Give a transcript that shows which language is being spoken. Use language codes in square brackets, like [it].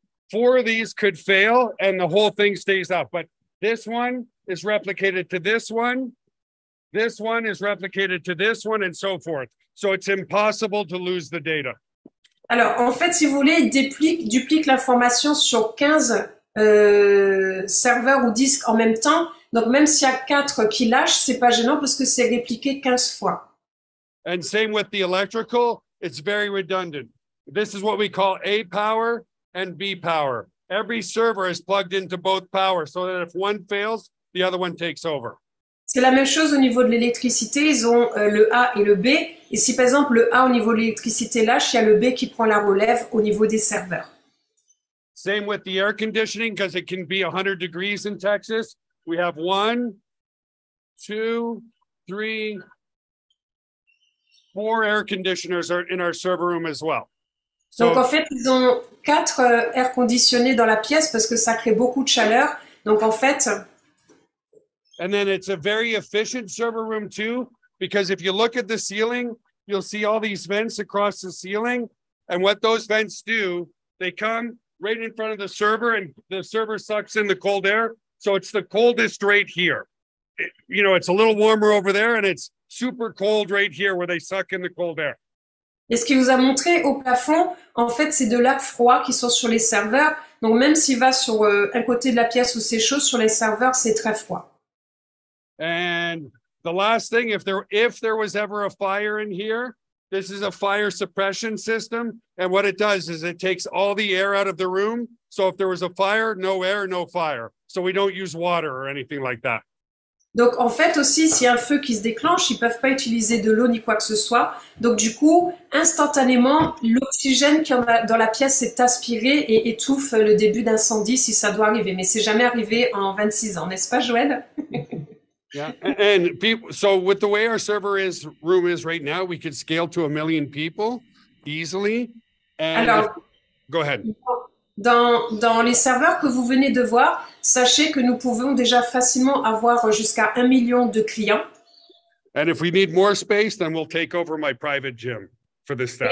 [en] 4 of these could fail and the whole thing stays up. But this one is replicated to this one. This one is replicated to this one and so forth. So it's impossible to lose the data. [fr] alors en fait, si vous voulez, il duplique l'information sur 15 serveurs ou disques en même temps. Donc même s'il y a 4 qui lâchent, c'est pas gênant parce que c'est répliqué 15 fois. [en] And same with the electrical, it's very redundant. This is what we call A power and B power. Every server is plugged into both power so that if one fails, the other one takes over. [fr] C'est la même chose au niveau de l'électricité, ils ont le A et le B. Et si par exemple le A au niveau de l'électricité lâche, il y a le B qui prend la relève au niveau des serveurs. [en] Same with the air conditioning because it can be 100 degrees in Texas. We have 1, 2, 3, 4 air conditioners are in our server room as well. [fr] Donc en [en] So, [fr] fait, ils ont 4 air conditionnés dans la pièce parce que ça crée beaucoup de chaleur. Donc en fait, [en] and then it's a very efficient server room too, because if you look at the ceiling, you'll see all these vents across the ceiling. And what those vents do, they come right in front of the server and the server sucks in the cold air. So it's the coldest right here. It's a little warmer over there and it's super cold right here where they suck in the cold air. [fr] et ce qu'il vous a montré au plafond, en fait, c'est de l'air froid qui sont sur les serveurs. Donc même s'il va sur un côté de la pièce où c'est chaud, sur les serveurs, c'est très froid. [en] And the last thing, if there was ever a fire in here, this is a fire suppression system. And what it does is it takes all the air out of the room. So if there was a fire, no air, no fire. So we don't use water or anything like that. [fr] Donc en fait aussi, s'il y a un feu qui se déclenche, ils peuvent pas utiliser de l'eau ni quoi que ce soit. Donc du coup, instantanément, l'oxygène qui a dans la pièce est aspiré et étouffe le début d'incendie si ça doit arriver. Mais c'est jamais arrivé en 26 ans, n'est-ce pas, Joël? [en] Yeah. And people, so with the way our room is right now, we could scale to 1 million people easily. And [fr] Alors, [en] go ahead. [fr] dans les serveurs que vous venez de voir, sachez que nous pouvons déjà facilement avoir jusqu'à 1 million de clients. [en] And if we need more space, then we'll take over my private gym for the staff.